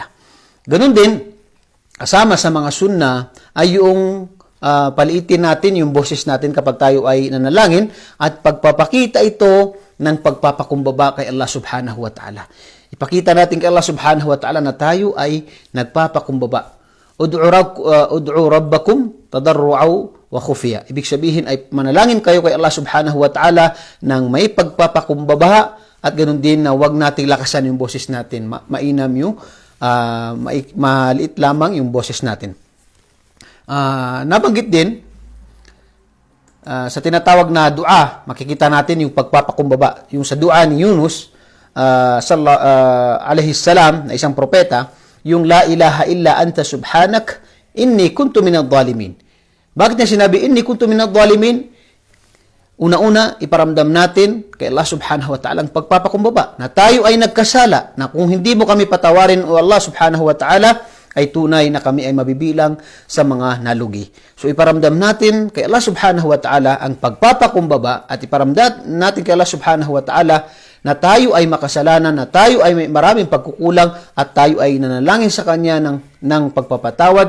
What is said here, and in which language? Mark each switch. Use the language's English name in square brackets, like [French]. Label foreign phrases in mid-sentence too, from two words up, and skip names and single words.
[Filipino] Ganun din, kasama sa mga sunna ay yung paliitin natin yung boses natin kapag tayo ay nanalangin, at pagpapakita ito ng pagpapakumbaba kay Allah [Arabic] سبحانه وتعالى. [Filipino] Ipakita natin kay Allah [Arabic] سبحانه وتعالى [Filipino] na tayo ay nagpapakumbaba. [Arabic] ادعوا ربكم تضرعا وخفية. [Filipino] Ibig sabihin ay manalangin kayo kay Allah [Arabic] سبحانه وتعالى [Filipino] ng may pagpapakumbaba, at ganoon din na wag nating lakasan yung boses natin. Mainam yung maliit lamang yung boses natin. Nabanggit din sa tinatawag na dua, makikita natin yung pagpapakumbaba. Yung sa dua ni Yunus [Arabic] عليه السلام, [Filipino] na isang propeta, yung [Arabic] لا إله إلا أنت سبحانك إني كنت من الظالمين. [Filipino] Bakit niya sinabi [Arabic] إني كنت من الظالمين? [Filipino] Una-una, iparamdam natin kay Allah [Arabic] سبحانه وتعالى [Filipino] ang pagpapakumbaba, na tayo ay nagkasala, na kung hindi mo kami patawarin o Allah [Arabic] سبحانه وتعالى, [Filipino] ay tunay na kami ay mabibilang sa mga nalugi. So iparamdam natin kay Allah [Arabic] سبحانه وتعالى [Filipino] ang pagpapakumbaba, at iparamdam natin kay Allah [Arabic] سبحانه وتعالى [Filipino] na tayo ay makasalanan, na tayo ay may maraming pagkukulang, at tayo ay nanalangin sa Kanya ng pagpapatawad.